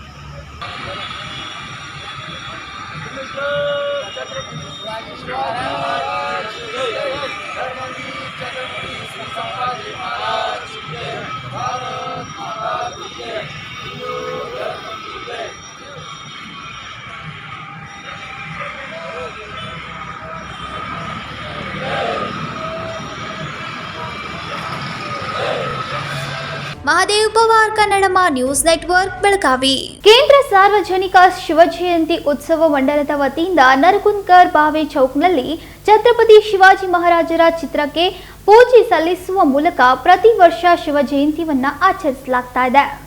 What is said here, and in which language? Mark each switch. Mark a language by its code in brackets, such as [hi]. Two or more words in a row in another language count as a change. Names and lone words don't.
[hi] छत्रपती शिवाजी महाराज की जय. धर्मवीर छत्रपती श्री संभाजी महाराज की जय. भारत माता की जय. हिंदू धर्म की जय. [kn] ಮಹದೇವ್ ಪವಾರ್, ಕನ್ನಡಮ್ಮ ನ್ಯೂಸ್ ನೆಟ್ವರ್ಕ್, ಬೆಳಗಾವಿ. ಕೇಂದ್ರ ಸಾರ್ವಜನಿಕ ಶಿವ ಜಯಂತಿ ಉತ್ಸವ ಮಂಡಳದ ವತಿಯಿಂದ ನರಗುಂದ್ಕರ್ ಬಾವೆ ಚೌಕ್ನಲ್ಲಿ ಛತ್ರಪತಿ ಶಿವಾಜಿ ಮಹಾರಾಜರ ಚಿತ್ರಕ್ಕೆ ಪೂಜೆ ಸಲ್ಲಿಸುವ ಮೂಲಕ ಪ್ರತಿ ವರ್ಷ ಶಿವ ಜಯಂತಿಯನ್ನ ಆಚರಿಸಲಾಗ್ತಾ ಇದೆ.